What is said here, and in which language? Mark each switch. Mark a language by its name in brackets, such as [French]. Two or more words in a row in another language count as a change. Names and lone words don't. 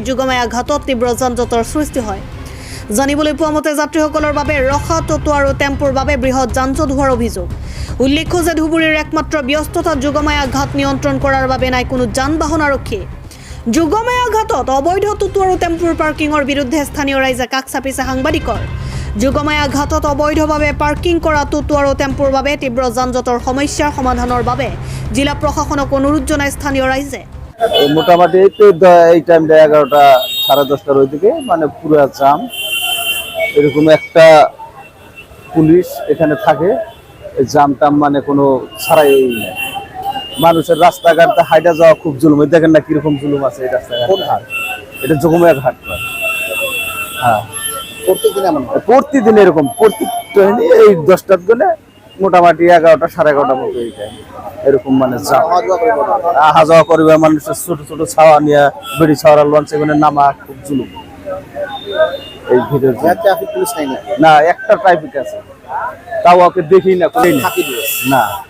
[Assamese] যোগময়া ঘাটত তীব্ৰ যান-জঁটৰ সৃষ্টি হয় জানিবলৈ পোৱা মতে যাত্ৰীসকলৰ বাবে ৰখা টটো আৰু টেম্পুৰ বাবে বৃহৎ যান-জঁট হোৱাৰ অভিযোগ উল্লেখ্য যে ধুবুৰীৰ একমাত্ৰ ব্যস্ততা যোগময়া ঘাট নিয়ন্ত্ৰণ কৰাৰ বাবে নাই কোনো যান-বাহন আৰক্ষী যোগময়া ঘাটত অবৈধ টটো আৰু টেম্পুৰ পাৰ্কিঙৰ বিৰুদ্ধে স্থানীয় ৰাইজে কাষ চাপিছে সাংবাদিকৰ যোগময়া ঘাটত অবৈধভাৱে পাৰ্কিং কৰা টটো আৰু টেম্পুৰ বাবে তীব্ৰ যান-জঁটৰ সমস্যাৰ সমাধানৰ বাবে জিলা প্ৰশাসনক অনুৰোধ জনায় স্থানীয় ৰাইজে [Bangla] মোটামুটি এই টাইমটা 11টা 10:30টার ওইদিকে মানে পুরো জাম এরকম একটা পুলিশ এখানে থাকে জাম টাম মানে কোনো ছাড়াই নেই মানুষের রাস্তাঘাটে হাইটা যাওয়া খুব জুলুম দেখেন না কিরকম জুলুম আছে এই রাস্তাঘাট এটা যোগময়া ঘাট হ্যাঁ প্রতিদিন এরকম এই 10টার গেলে মোটামুটি 11টা 11:30টার মতো এই টাইম এরকম মানে আহা যাওয়া করবে মানুষের ছোট ছোট ছাওয়া নিয়ে বেড়ি ছাওয়ার লঞ্চ এখানে নামা খুব জুলুম এই ভিড়ের ট্রাফিক পুলিশ নাই না একটা ট্রাফিক আছে তাও ওকে দেখি না না